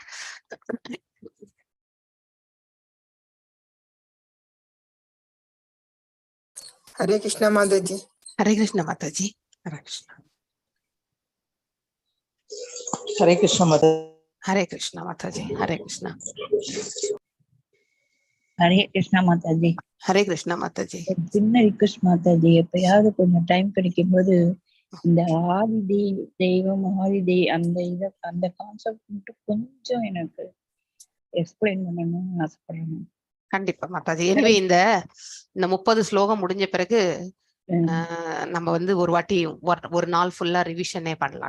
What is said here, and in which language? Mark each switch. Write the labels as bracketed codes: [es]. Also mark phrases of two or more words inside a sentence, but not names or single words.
[hi] हरे कृष्णा माता जी। हरे कृष्णा माता जी। हरे कृष्णा। हरे कृष्णा माता। हरे कृष्णा माता जी। हरे कृष्णा। हरे कृष्णा माता जी। हरे कृष्णा माता जी। [ta] சின்ன ரிக்வெஸ்ட் மாதாஜி, எப்பயாவது கொஞ்சம் டைம் கிடைக்கும் போது இந்த ஆதி தெய்வம் ஆதி அந்த கான்செப்ட் மட்டும் கொஞ்சம் எனக்கு எக்ஸ்பிளைன் பண்ணணும்னு ஆசைப்படுறேன். கண்டிப்பா மாதாஜி. எனவே இந்த 30 ஸ்லோகம் முடிஞ்ச பிறகு நம்ம வந்து ஒரு வாட்டி ஒரு நாள் ஃபுல்லா ரிவிஷனே பண்ணலாம்.